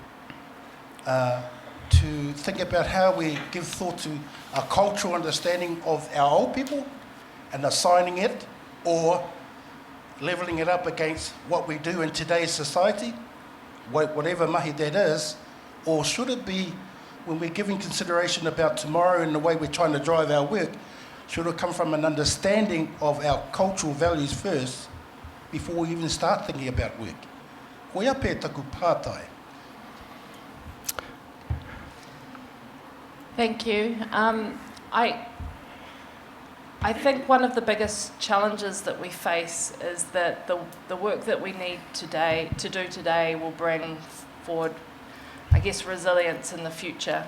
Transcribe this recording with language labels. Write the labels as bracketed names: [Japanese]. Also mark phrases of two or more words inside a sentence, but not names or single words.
[English] think about how we give thought to a cultural understanding of our old people and assigning it, or levelling it up against what we do in today's society, whatever mahi that is, or should it be, when we're giving consideration about tomorrow and the way we're trying to drive our work, should it come from an understanding of our cultural values first before we even start thinking about work? [Māori] Koia pē taku pātai. [English] Thank you. I think one of the biggest challenges that we face is that the work that we need to do today will bring forward, I guess, resilience in the future.